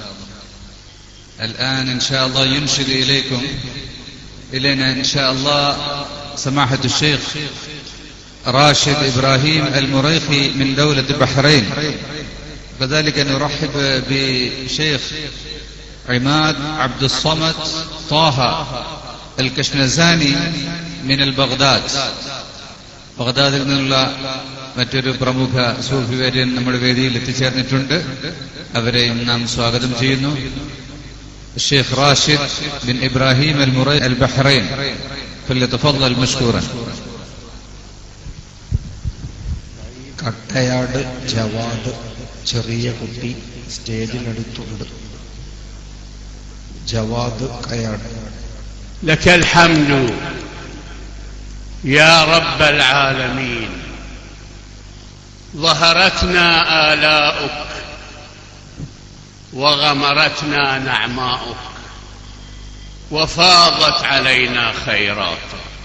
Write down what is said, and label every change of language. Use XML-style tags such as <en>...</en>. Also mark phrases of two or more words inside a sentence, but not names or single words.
<ar>الآن إن شاء الله ينشد إلينا إن شاء الله سماحة الشيخ راشد إبراهيم المريخي من دولة البحرين، كذلك نرحب بشيخ عماد عبد الصمد طه الكشنزاني من البغداد</ar> <ml>നിന്നുള്ള മറ്റൊരു പ്രമുഖ സൂഫി വര്യൻ നമ്മുടെ വേദിയിൽ എത്തിച്ചേർന്നിട്ടുണ്ട്. അവരെയും നാം സ്വാഗതം ചെയ്യുന്നു.</ml> <ar>الشيخ راشد بن إبراهيم المريخي البحرين فليتفضل مشكورا.</ar> <ml>കട്ടയാട് ജവാദ് ചെറിയ കുട്ടി സ്റ്റേജിനടുത്തുണ്ട്. ജവാദ് കയാട്.</ml> <ar>لك الحمد يا رب العالمين، ظهرتنا آلاؤك وغمرتنا نعماؤك وفاضت علينا خيراتك.</ar>